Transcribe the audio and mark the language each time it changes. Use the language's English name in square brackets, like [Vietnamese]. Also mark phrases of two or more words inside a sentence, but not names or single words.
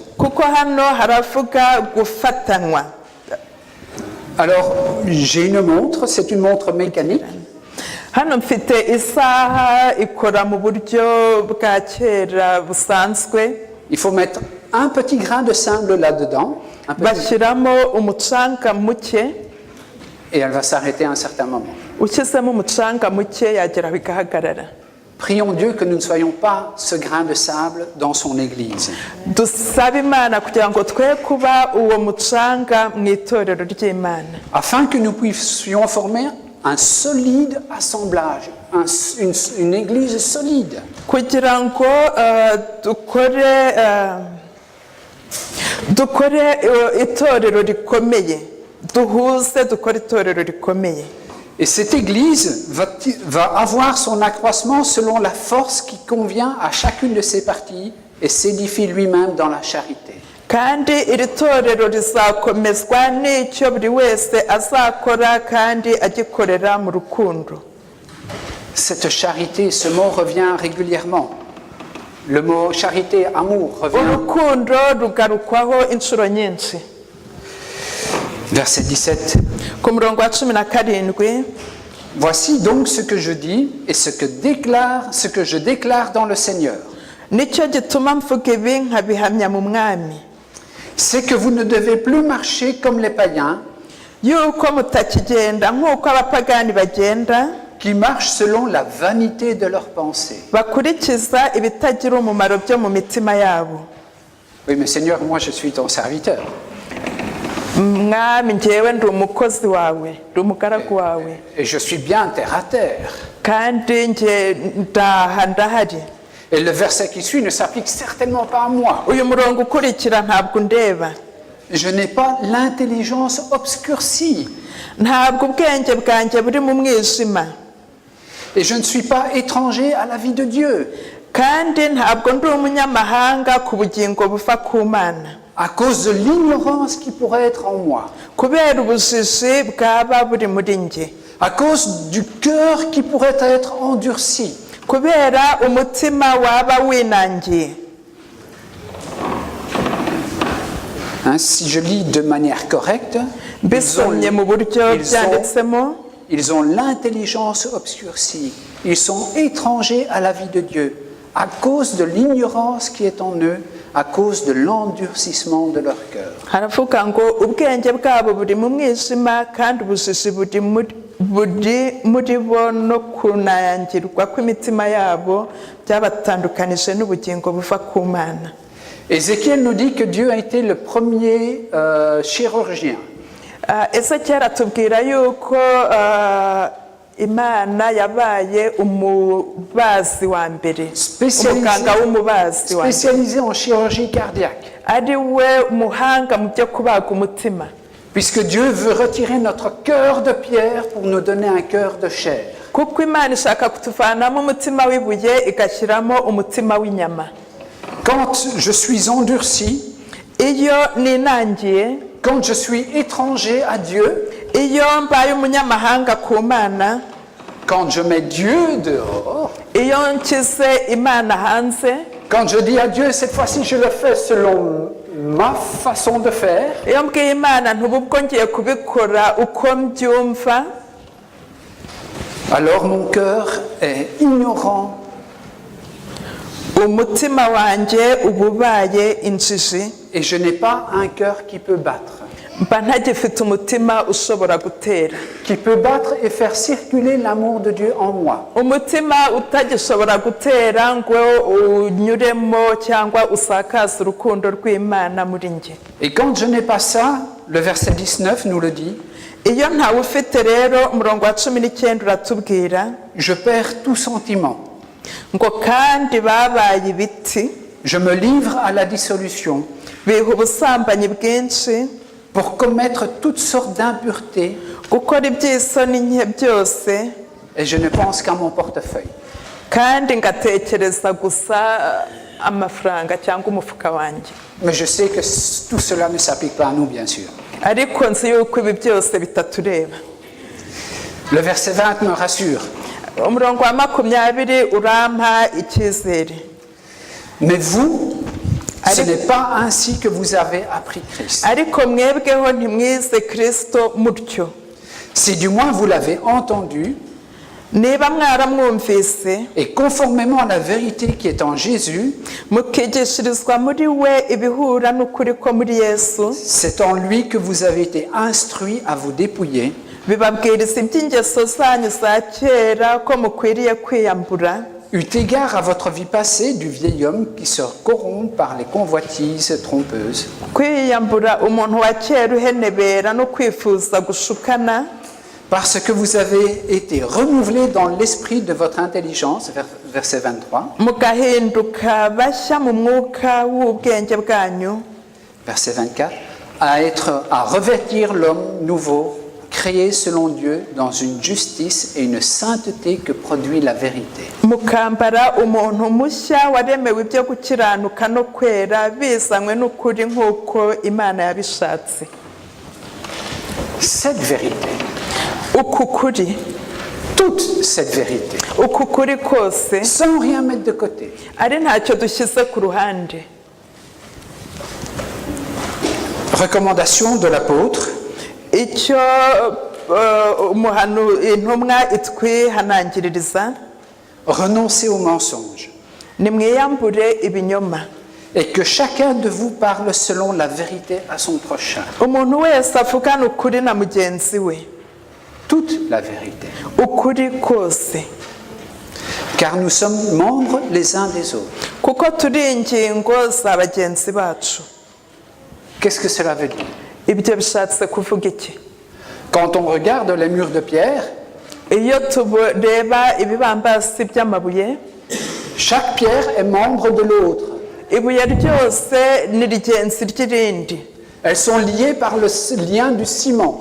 [Kinyarwanda] Kuko hano haravuga gufatanywa. [French] Alors, j'ai une montre, c'est une montre mécanique. [Kinyarwanda] Hano mfite isaha ikora mu buryo bwa kera busanzwe. [French] Il faut mettre un petit grain de sable là-dedans, [Kinyarwanda] Bashyiramo umucanga muke, [French] et elle va s'arrêter à un certain moment. [Kinyarwanda] ushyizemo umucanga muke yagera bigahagarara. [French] Prions Dieu que nous ne soyons pas ce grain de sable dans son Église. [Kinyarwanda] Dusabe Imana kugira ngo twe kuba uwo mucanga mu itorero ry'Imana. [French] Afin que nous puissions former un solide assemblage, une Église solide. [Kinyarwanda] Kugira ngo dukore itorero rikomeye, duhuze dukore itorero rikomeye. [French] Et cette Église va avoir son accroissement selon la force qui convient à chacune de ses parties et s'édifie lui-même dans la charité. [Kinyarwanda] Kandi iri torero rizakomezwa n'icyo buri wese azakora kandi agikorera mu rukundo. [French] Cette charité, ce mot revient régulièrement. Le mot charité, amour, revient. [Kinyarwanda] Urukundo rugarukwaho inshuro nyinshi. [French] Verset 17. [Kinyarwanda] Ku murongo wa 17. [French] Voici donc ce que je dis et ce que je déclare dans le Seigneur. [Kinyarwanda] Nicyo gituma mvuga ibi nkabihamya mu Mwami. [French] C'est que vous ne devez plus marcher comme les païens, [Kinyarwanda] Yuko mutakigenda nk'uko abapagani bagenda, [French] qui marchent selon la vanité de leurs pensées. [Kinyarwanda] bakurikiza ibitagira umumaro byo mu mitima yabo. [French] Oui, mais Seigneur, moi je suis ton serviteur. [Kinyarwanda] Mwami, njyewe ndi umukozi wawe, ndi umugaragu wawe, [French] Et je suis bien terre à terre. [Kinyarwanda] kandi nge ndahari. [French] Et le verset qui suit ne s'applique certainement pas à moi. [Kinyarwanda] Uyu murongo ukurikira ntabwo ndeba. [French] Je n'ai pas l'intelligence obscurcie. [Kinyarwanda] Ntabwo ubwenge bwanjye buri mu mwijima. [French] Et je ne suis pas étranger à la vie de Dieu. [Kinyarwanda] Kandi ntabwo ndi umunyamahanga ku bugingo buva ku Mana. [French] À cause de l'ignorance qui pourrait être en moi. [Kinyarwanda] Kubera ubujiji bwaba buri muri nge. [French] à cause du cœur qui pourrait être endurci. [Kinyarwanda] kubera umutima waba winangiye. [French] Hein, si je lis de manière correcte, [Kinyarwanda] Mbisomye mu buryo byanditsemo, [French] ils ont l'intelligence obscurcie. Ils sont étrangers à la vie de Dieu à cause de l'ignorance qui est en eux, à cause de l'endurcissement de leur cœur. [Kinyarwanda] haravuga ngo ubwenge bwabo buri mu mwijima kandi ubujiji buri muri bo no kunangirwa kw'imitima yabo byabatandukanije n'ubugingo buva ku Mana. [French] Ézéchiel nous dit que Dieu a été le premier chirurgien. [Kinyarwanda] Ezekiel atubwira yuko Imana yabaye umubazi wa mbere, umuganga w'umubazi wa mbere, [French] spécialisé en chirurgie cardiaque. [Kinyarwanda] ari we umuhanga mu byo kubaga umutima. [French] Puisque Dieu veut retirer notre cœur de pierre pour nous donner un cœur de chair. [Kinyarwanda] kuko Imana ishaka kutuvanamo umutima w'ibuye igashyiramo umutima w'inyama. [French] Quand je suis endurci, [Kinyarwanda] Iyo ninangiye, [French] quand je suis étranger à Dieu, [Kinyarwanda] iyo mbaye umunyamahanga ku Mana, [French] quand je mets Dieu dehors, [Kinyarwanda] iyo nshyize Imana hanze, [French] quand je dis à Dieu, cette fois-ci je le fais selon ma façon de faire, [Kinyarwanda] iyo mbwiye Imana ntubu ubwo ngiye kubikora uko mbyumva, [French] alors mon cœur est ignorant, [Kinyarwanda] umutima wanjye uba ubaye injiji, [French] et je n'ai pas un cœur qui peut battre. [Kinyarwanda] mba ntagifite umutima ushobora gutera, [French] Qui peut battre et faire circuler l'amour de Dieu en moi. [Kinyarwanda] umutima utagishobora gutera ngo unyuremo cyangwa usakaze urukundo rw'Imana muri njye. [French] Et quand je n'ai pas ça, le verset 19 nous le dit, [Kinyarwanda] Iyo ntawe ufite rero, umurongo wa 19 uratubwira [French] je perds tout sentiment. [Kinyarwanda] ngo kandi babaye ibiti, [French] Je me livre à la dissolution [Kinyarwanda] biha ubusambanyi bwinshi, [French] pour commettre toutes sortes d'impuretés [Kinyarwanda] gukora iby'isoni nke byose, [French] et je ne pense qu'à mon portefeuille. [Kinyarwanda] kandi ngatekereza gusa amafaranga cyangwa umufuka wanjye. [French] Mais je sais que tout cela ne s'applique pas à nous, bien sûr. [Kinyarwanda] Ariko nzi yuko ibi byose bitatureba. [French] Le verset 20 me rassure. [Kinyarwanda] Umurongo wa 20 urampa icyizere. [French] Mais vous, ce n'est pas ainsi que vous avez appris Christ. [Kinyarwanda] Ariko mwebweho ntimwize Kristo mutyo. [French] Si du moins vous l'avez entendu, [Kinyarwanda] Niba mwaramwumvise, [French] et conformément à la vérité qui est en Jésus, [Kinyarwanda] mukigishirizwa muri we ibihura n'ukuri ko muri Yesu, [French] c'est en lui que vous avez été instruits à vous dépouiller, [Kinyarwanda] bibabwiriza iby'ingeso zanyu za kera ko mukwiriye kwiyambura, [French] eut égard à votre vie passée du vieil homme qui se corrompt par les convoitises trompeuses, [Kinyarwanda] kwiyambura umuntu wa kera uhenebera no kwifuza gushukana, [French] parce que vous avez été renouvelés dans l'esprit de votre intelligence, verset 23, [Kinyarwanda] mugahinduka bashya mu mwuka w'ubwenge bwanyu, [French] verset 24, à revêtir l'homme nouveau, créé selon Dieu dans une justice et une sainteté que produit la vérité. [Kinyarwanda] mukambara umuntu mushya waremewe ibyo gukiranuka no kwera bizanywe n'ukuri nk'uko Imana yabishatse. [French] Cette vérité, [Kinyarwanda] Uku kuri, [French] toute cette vérité, [Kinyarwanda] uku kuri kose, [French] sans rien mettre de côté, [Kinyarwanda] ari ntacyo dushyize ku ruhande. [French] recommandation de l'apôtre, [Kinyarwanda] Icyo intumwa itwihanangiririza, [French] renoncez au mensonge, [Kinyarwanda] nimwiyambure ibinyoma, [French] et que chacun de vous parle selon la vérité à son prochain. [Kinyarwanda] umuntu wese avugana ukuri na mugenzi we, [French] Toute la vérité. [Kinyarwanda] ukuri kose, [French] Car nous sommes membres les uns des autres. [Kinyarwanda] kuko turi ingingo za bagenzi bacu. [French] Qu'est-ce que cela veut dire? [Kinyarwanda] Ibyo bishatse kuvuga iki? [French] Quand on regarde les murs de pierre, [Kinyarwanda] Iyo tureba ibibambasi by'amabuye, [French] chaque pierre est membre de l'autre. [Kinyarwanda] ibuye ryose ni rigenzi ry'irindi. [French] Elles sont liées par le lien du ciment.